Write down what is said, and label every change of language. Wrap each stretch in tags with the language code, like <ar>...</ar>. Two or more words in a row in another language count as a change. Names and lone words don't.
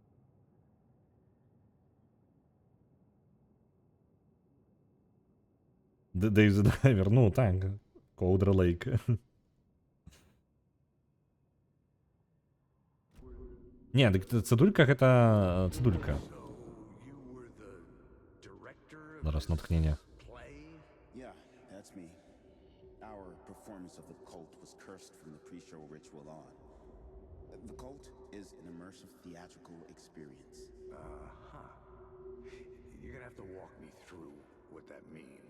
<be>Дэйв зэ Дайвер, ну так, Cauldron Lake. Не, дык цыдулька гэта цыдулька. Зараз натхнення.</be> <en>Yeah, that's me. Our performance of the cult was cursed from the pre-show ritual on. The cult is an immersive theatrical experience. You're gonna have to walk me through what that means.</en>